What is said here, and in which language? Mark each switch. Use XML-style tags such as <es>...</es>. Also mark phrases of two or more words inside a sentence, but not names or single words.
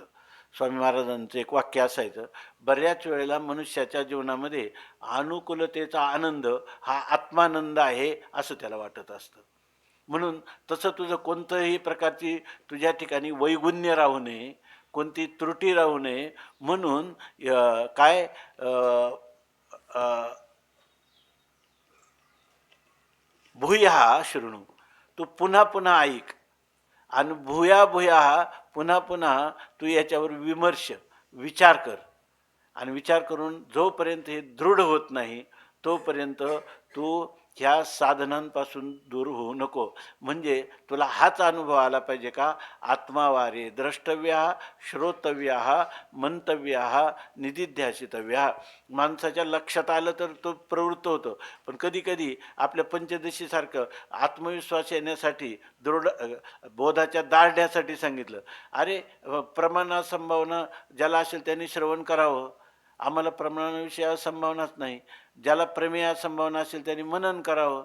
<mr>स्वामी महाराजांचं एक वाक्य असायचं, बऱ्याच वेळेला मनुष्याच्या जीवनामध्ये अनुकूलतेचा आनंद हा आत्मानंद आहे असं त्याला वाटत असतं. म्हणून तसं तुझं कोणतंही प्रकारची तुझ्या ठिकाणी वैगुण्य राहू नये, कोणती त्रुटी राहू नये म्हणून काय</mr> <sa>भूयः शृणु,</sa> <mr>तू पुन्हा पुन्हा ऐक. आणि</mr> <sa>भूया भूया</sa> <mr>पुन्हा पुन्हा तू याच्यावर विचार कर. आणि विचार करून जोपर्यंत हे दृढ होत नाही तोपर्यंत तू ह्या साधनांपासून दूर होऊ नको. म्हणजे तुला हाच अनुभव आला पाहिजे का,</mr> <sa>आत्मावारे द्रष्टव्य श्रोतव्य मंतव्य निदिध्यासितव्य.</sa> <mr>माणसाच्या लक्षात आलं तर तो प्रवृत्त होतो. पण कधी कधी आपल्या पंचदशीसारखं आत्मविश्वास येण्यासाठी दृढ बोधाच्या दाढण्यासाठी सांगितलं, अरे प्रमाणा संभावना ज्याला असेल त्यांनी श्रवण करावं. आम्हाला प्रमाणाविषयी संभावनाच नाही. ज्याला प्रमेय संभावना असेल त्यांनी मनन करावं.</mr>